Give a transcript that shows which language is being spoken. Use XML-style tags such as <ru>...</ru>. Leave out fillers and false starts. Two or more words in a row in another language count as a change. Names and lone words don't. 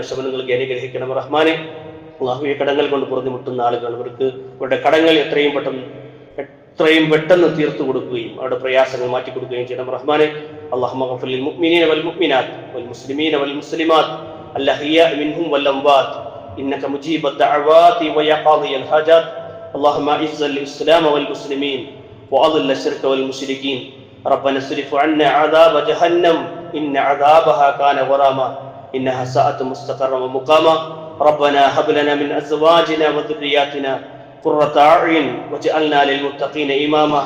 <ml>ശമനങ്ങൾക്ക് അനുഗ്രഹിക്കണം റഹ്മാനെ. അള്ളാഹുവെ, കടങ്ങൾ കൊണ്ട് പൊറുതിമുട്ടുന്ന ആളുകൾ, അവരുടെ കടങ്ങൾ എത്രയും പെട്ടെന്ന് തീർത്തു കൊടുക്കുകയും അവരുടെ പ്രയാസങ്ങൾ മാറ്റി കൊടുക്കുകയും ചെയ്യണം റഹ്മാനെ.</ml> <ar>اللهم اغفر للمؤمنين والمؤمنات والمسلمين والمسلمات الأحياء منهم والأموات إنك مجيب الدعوات ويا قاضي الحاجات. اللهم اعز الاسلام والمسلمين واذل الشرك والمشركين. ربنا اصرف عنا عذاب جهنم ان عذابها كان غراما انها ساءت مستقرا ومقاما. ربنا هب لنا من ازواجنا وذرياتنا قرة اعين واجعلنا للمتقين اماما.</ar>